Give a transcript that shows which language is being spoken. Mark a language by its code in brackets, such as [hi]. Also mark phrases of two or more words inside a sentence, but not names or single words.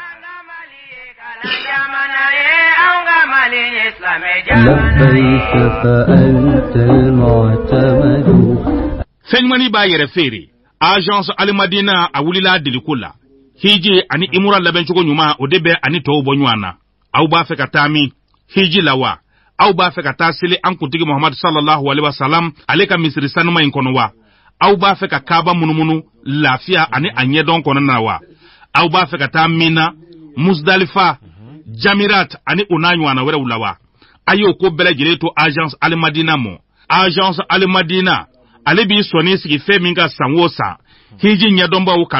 [ar] لبيك فأنت المعتمد. [bm] Fenyumani ba yɛrɛ feere agence Almadina a wulila deliko la hiji ani imura labɛncogo ɲuman o de bɛ ani tɔw bɔ ɲɔgɔn na aw b'a fɛ ka taa min hiji la wa aw b'a fɛ ka taa seli an kuntigi Muhammad [ar] صلى الله عليه وسلم [bm] ale ka misiri sanuma in kɔnɔ wa aw b'a fɛ ka kaaba munumunu lafiya ani a ɲɛdɔn kɔnɔna na wa aw b'a fɛ ka taa Mina Muzdalifa Jamirat ani o n'a ɲɔgɔnna wɛrɛw la wa a y'o ko bɛɛ lajɛlen to agence Almadina mɔ agence Almadina ale b'i sɔnni sigi fɛn min ka san o san hiji ɲɛdɔnbaw ka